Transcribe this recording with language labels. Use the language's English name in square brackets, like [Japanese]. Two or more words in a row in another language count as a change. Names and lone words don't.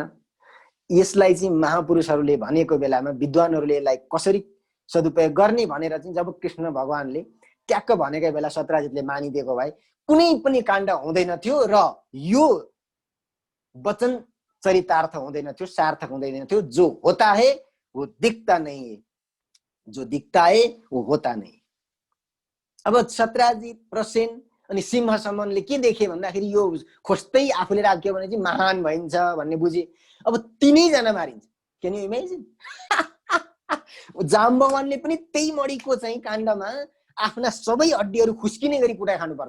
[Nepali] यसलाई चाहिँ महापुरुषहरूले भनेको बेलामा विद्वानहरूले यसलाई कसरी सदुपयोग गर्ने भनेर चाहिँ जब कृष्ण भगवानले ट्याक्क भनेकै बेला सत्राजितले मानिदिएको भए कुनै पनि काण्ड हुँदैन थियो र यो वचन चरितार्थ हुँदैन थियो, सार्थक हुँदैन थियो। [Hindi] जो होता है वो दिखता नहीं है, जो दिखता है वो होता नहीं। [Nepali] अब सत्राजित, प्रसेन अनि सिंहसम्मले के देखे भन्दाखेरि यो खोज्दै आफूले राख्यो भने चाहिँ महान भइन्छ भन्ने बुझे। अब तिनैजना मारिन्छ। [English] can you imagine? [Nepali] जाम्बवानले पनि त्यही मणिको चाहिँ काण्डमा आफ्ना सबै हड्डीहरू खुस्किने गरी कुटाइ खानुपर्छ।